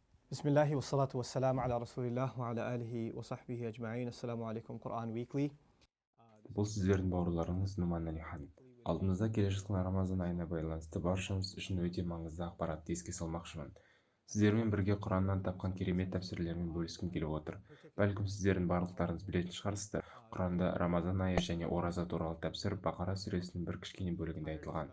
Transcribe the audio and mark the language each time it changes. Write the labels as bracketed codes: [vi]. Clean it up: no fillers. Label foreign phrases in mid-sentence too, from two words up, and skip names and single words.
[ar] بسم الله والصلاة والسلام على رسول الله وعلى آله وصحبه أجمعين. السلام عليكم Quran Weekly. [kk] Бұл сіздердің бауырларыңыз Нуман Алихан. Алдымызда келе жатқан Рамазан айына байланысты баршамыз үшін өте маңызды ақпаратты еске салмақшымын. Сіздермен бірге Құраннан тапқан керемет тәпсірлермен бөліскім келіп отыр. Бәлкім сіздердің барлықтарыңыз білетін шығарсыздар. Құранда Рамазан айы және ораза туралы тәпсір Бақара сүресінің бір кішкене бөлігінде айтылған.